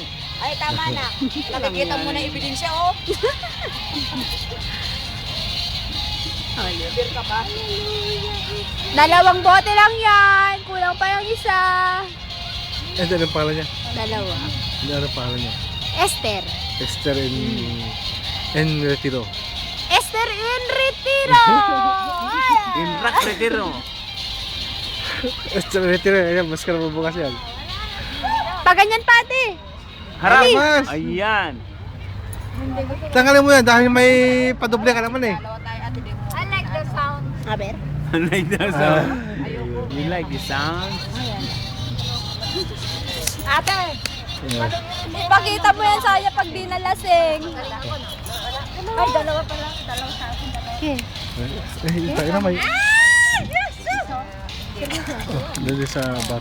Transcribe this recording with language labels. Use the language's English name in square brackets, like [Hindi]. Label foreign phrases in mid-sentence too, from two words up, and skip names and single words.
[Filipino] Ay, tama na. Nakikita mo na ebidensya, oh. Beer ka ba? Dalawang bote lang yan. Kulang pa yung isa. Ano ang pangalan niya? Dalawa. Ano ang pangalan niya? Esther. [Spanish] Esther en Retiro. [English] Esther in Retiro. Inrak retiro. [Spanish] Esther en Retiro. [Filipino] Ayan, mas ka na mabukas yan. Paganyan pati. Harap. Mas. Ayan. Tanggalin mo yan dahil may padoble ka naman eh. [English] I like the sound. Aber? I like the sound. You like the sound? [Filipino] Ate, Ayan. pakita mo yan sa kanya pag di nalasing. Ay, dalawa pa lang. Dalawa sa akin. Okay. Tayo na may... Dali sa bar.